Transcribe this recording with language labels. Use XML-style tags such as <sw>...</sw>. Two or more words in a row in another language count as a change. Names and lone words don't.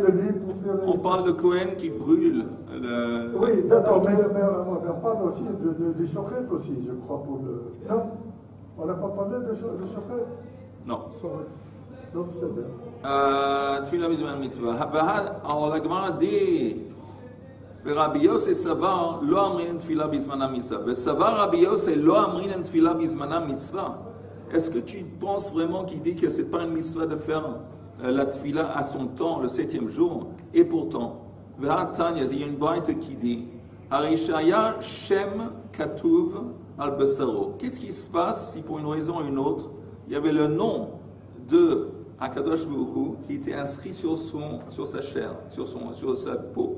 <fr>On parle de Kohen qui brûle le... Oui, d'accord, mais on parle aussi du shochet aussi, je crois, pour le... Non? On n'a pas parlé de shochet? Non. Donc, c'est bien.</fr> <he>תפילה בזמן מצוה.</he> <fr>Alors, la Gemara dit...</fr> <he>ורבי יוסי סבר לא אמרינן תפילה בזמן המצווה. וסבר רבי יוסי לא אמרינן תפילה בזמן המצווה.</he> <fr>Est-ce que tu penses vraiment qu'il dit que ce n'est pas une mitzvah de faire la tefila à son temps, le 7e jour? Et pourtant, il y a une braïta qui dit</fr> <he>הרי שהיה שם כתוב על בשרו.</he> <fr>Qu'est-ce qui se passe si pour une raison ou une autre, il y avait le nom de</fr> <he>הקדוש ברוך הוא</he> <fr>qui était inscrit sur sa chair, sur sa peau?</fr>